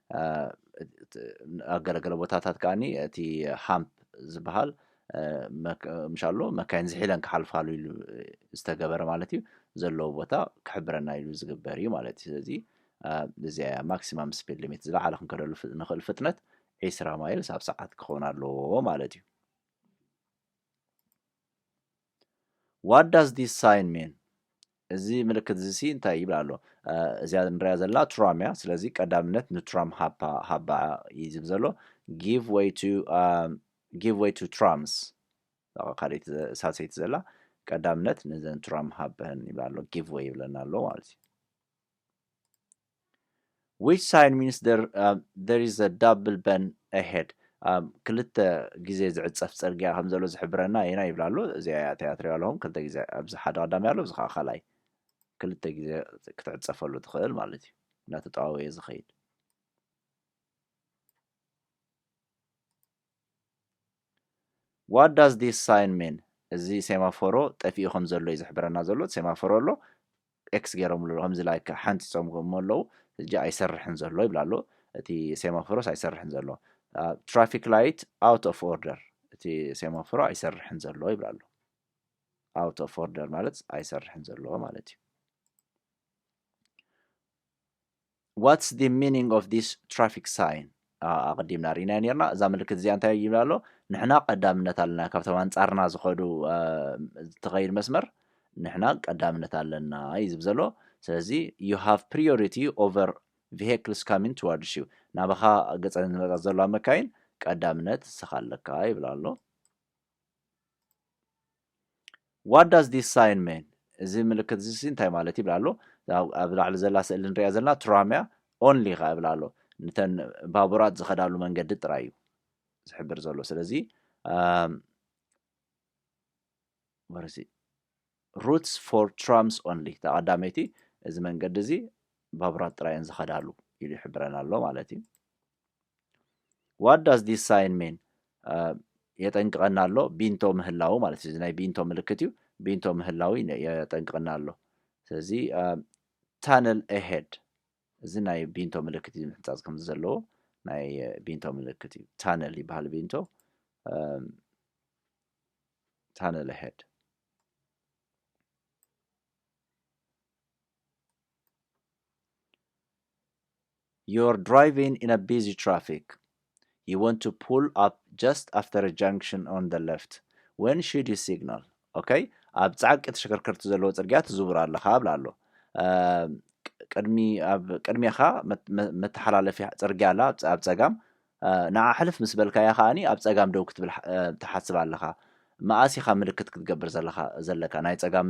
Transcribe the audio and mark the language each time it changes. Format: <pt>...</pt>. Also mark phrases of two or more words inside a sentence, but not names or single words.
<ti>ኣብ ገለገለ ቦታታት ከዓኒ እቲ ሃምፕ ዝበሃል ምሻሎ መካይን ዝሒለን ክሓልፋሉ ኢሉ ዝተገበረ ማለት እዩ ዘለዎ ቦታ ክሕብረና ኢሉ ዝግበር እዩ ማለት እዩ ስለዚ እዚኣ</ti> <en>maximum speed limit</en> <ti>ዝለዓለ ክንከደሉ ንኽእል ፍጥነት 20 ማይልስ ኣብ ሰዓት ክኸውን ኣለዎ ማለት እዩ</ti> <en>What does this sign mean?</en> <ti>እዚ ምልክት እዚ እንታይ ይብል ኣሎ እዚኣ ንሪኣ ዘለና ትራም እያ ስለዚ ቀዳምነት ንትራም ሃባ እዩ ዝብል ዘሎ</ti> <en>give way to trams</en> <ti>ካልኦት ሳልሰይቲ ዘላ ቀዳምነት ነዘን ትራም ሃበን ይብል ኣሎ</ti> <en>give way</en> <ti>ይብለና ኣሎ ማለት እዩ</ti> <en>which sign means there is a double bend ahead</en> <ti>ክልተ ግዜ ዝዕፀፍ ፅርግያ ከም ዘሎ ዝሕብረና ኢና ይብል ኣሎ እዚኣ እያ ትሪኦ ኣለኹም ክልተ ግዜ ኣብዚ ሓደ ቀዳሚ ኣሎ እዚ ከዓ ካልኣይ ክልተ ግዜ ክትዕፀፈሉ ትኽእል ማለት እዩ እናተጠዋወየ ዝኸይድ</ti> <en>What does this sign mean?</en> <ti>እዚ ሴማፎሮ ጠፊኡ ከም ዘሎ እዩ ዝሕብረና ዘሎ ሴማፎሮ ኣሎ ኤክስ ገይሮምሉ ከምዚ ላይ ሓንቲፆም ኣለዉ እጂ ኣይሰርሕን ዘሎ ይብል ኣሎ እቲ ሴማፎሮስ ኣይሰርሕን ዘሎ</ti> <en>traffic light out of order</en> <ti>እቲ ሴማፎሮ ኣይሰርሕን ዘሎ ይብል ኣሎ</ti> <en>out of order</en> <ti>ማለት ኣይሰርሕን ዘሎ ማለት እዩ</ti> <en>What's the meaning of this traffic sign?</en> <ti>ኣቐዲምና ሪና ነርና እዛ ምልክት እዚኣ እንታይ ይብል ኣሎ ንሕና ቀዳምነት ኣለና ካብቶም ኣንጻርና ዝኸዱ ዝትኸይድ መስመር ንሕና ቀዳምነት ኣለና እዩ ዝብል ዘሎ ስለዚ</ti> <en>you have priority over vehicles coming towards you</en> <ti>ናባኻ ገፀን ዝመፃ ዘለዋ መካይን ቀዳምነት ስኻ ኣለካ ይብል ኣሎ</ti> <en>What does this sign mean?</en> <ti>እዚ ምልክት እዚ እንታይ ማለት ይብል ኣሎ ኣብ ላዕሊ ዘላ ስእሊ ንሪኣ ዘለና ትራም እያ ኦንሊ ኻ ይብል ኣሎ ነተን ባቡራት ዝኸዳሉ መንገዲ ጥራይ እዩ ዝሕብር ዘሎ ስለዚ</ti> <en>routes for trams only</en> <ti>ተቐዳመይቲ እዚ መንገዲ እዚ ባቡራት ጥራይን ዝኸዳሉ ኢሉ ይሕብረና ኣሎ ማለት እዩ</ti> <en>What does this sign mean?</en> <ti>የጠንቅቐና ኣሎ ቢንቶ ምህላው ማለት እዩ ናይ ቢንቶ ምልክት እዩ ቢንቶ ምህላው የጠንቅቐና ኣሎ ስለዚ</ti> <en>tunnel ahead</en> <ti>እዚ ናይ ቢንቶ ምልክት እዩ ምሕፃፅ ከም ዘለዎ ናይ ቢንቶ ምልክት እዩ ታነል ይበሃል ቢንቶ</ti> <en>tunnel ahead You're driving in a busy traffic. You want to pull up just after a junction on the left. When should you signal?</en> <ti>Okay? ኣብ ፃዕቂ ተሽከርከርቲ ዘለዎ ፅርግያ ትዝውር ኣለኻ ብላ ኣሎ ቅድሚኻ መተሓላለፊ ፅርግያ ኣላ ኣብ ፀጋም ንዓ ሕልፍ ምስ በልካያ ከዓኒ ኣብ ፀጋም ደው ክትብል ትሓስብ ኣለኻ መኣስ ኢኻ ምልክት ክትገብር ዘለካ ናይ ፀጋም</ti>